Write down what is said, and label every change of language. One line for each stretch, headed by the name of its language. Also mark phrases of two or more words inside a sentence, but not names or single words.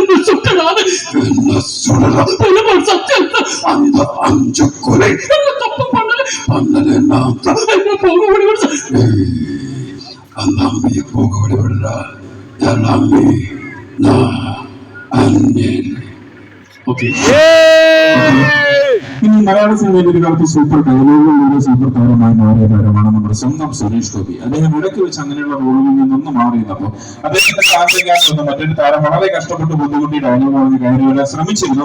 Tamil: அந்த 5 கொலை பண்ணல நான் அந்த அம்பியை போக விடுறா எல்லாமே நான் அண்ணன்.
Malayalam: ഓക്കെ. ഇനി മലയാള സിനിമയിൽ ഒരു കാലത്ത് സൂപ്പർ ഡയലോഗുകളുടെ സൂപ്പർ താരമായി മാറിയ താരമാണ് നമ്മുടെ സ്വന്തം സുരേഷ് ഗോപി. അദ്ദേഹം ഇടയ്ക്ക് വെച്ച് അങ്ങനെയുള്ള റോളുകളിൽ നിന്നൊന്ന് മാറിയപ്പോൾ അദ്ദേഹത്തിന്റെ കാത്തിരിക്കാൻ മറ്റൊരു താരം വളരെ കഷ്ടപ്പെട്ട് ബുദ്ധിമുട്ടി ഡയലോഗ് പറഞ്ഞ് കയറി വരാൻ ശ്രമിച്ചിരുന്നു.